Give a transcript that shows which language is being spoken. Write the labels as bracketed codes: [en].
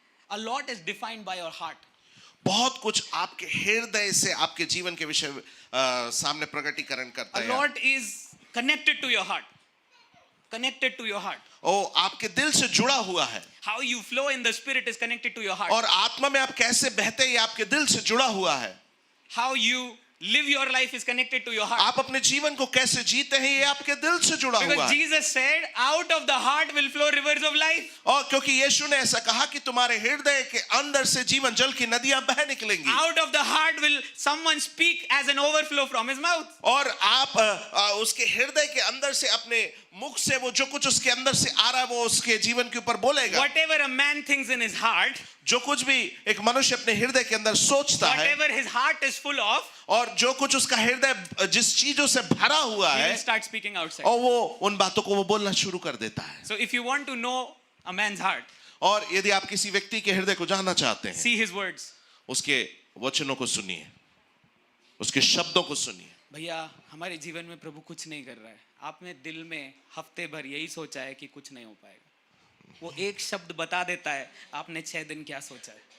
[en] A lot is defined by your heart. [hi] बहुत कुछ आपके हृदय से आपके जीवन के विषय सामने प्रकटीकरण करता [en] A [hi] है। [en] lot is connected to your heart. Connected to your heart. [hi] ओ आपके दिल से जुड़ा हुआ है, [en] How you flow in the spirit is connected to your heart. [hi] और आत्मा में आप कैसे बहते हैं ये आपके दिल से जुड़ा हुआ है। [en] How you live your life is connected to your heart. [hi] आप अपने जीवन को कैसे जीते हैं ये आपके दिल से जुड़ा हुआ [en] Because [hi] है। [en] Jesus said, out of the heart will flow rivers of life. [hi] और क्योंकि यीशु ने ऐसा कहा कि तुम्हारे हृदय के अंदर से जीवन जल की नदियां बह निकलेंगी। [en] Out of the heart will someone speak as an overflow from his mouth. [hi] और आप उसके हृदय के अंदर से अपने मुख से वो जो कुछ उसके अंदर से आ रहा है वो उसके जीवन के ऊपर बोलेगा। [en] Whatever a man thinks in his heart, [hi] जो कुछ भी एक मनुष्य अपने हृदय के अंदर सोचता है [en] whatever his heart is full of, [hi] और जो कुछ उसका हृदय जिस चीजों से भरा हुआ [en] he [hi] है [en] will start speaking outside. [hi] और वो उन बातों को वो बोलना शुरू कर देता है। [en] So if you want to know a man's heart, [hi] और यदि आप किसी व्यक्ति के हृदय को जानना चाहते हैं, [en] see his words. [hi] उसके वचनों को सुनिए, उसके शब्दों को सुनिए। भैया हमारे जीवन में प्रभु कुछ नहीं कर रहा है, आपने दिल में हफ्ते भर यही सोचा है कि कुछ नहीं हो पाएगा, वो एक शब्द बता देता है आपने 6 दिन क्या सोचा है।